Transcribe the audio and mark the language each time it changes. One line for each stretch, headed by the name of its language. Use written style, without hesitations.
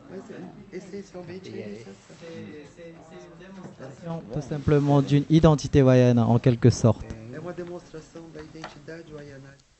Portuguese: Mas essencialmente é essa.
French: Tout simplement d'une identité wayana en quelque sorte.
Portuguese: É uma demonstração da identidade waiana.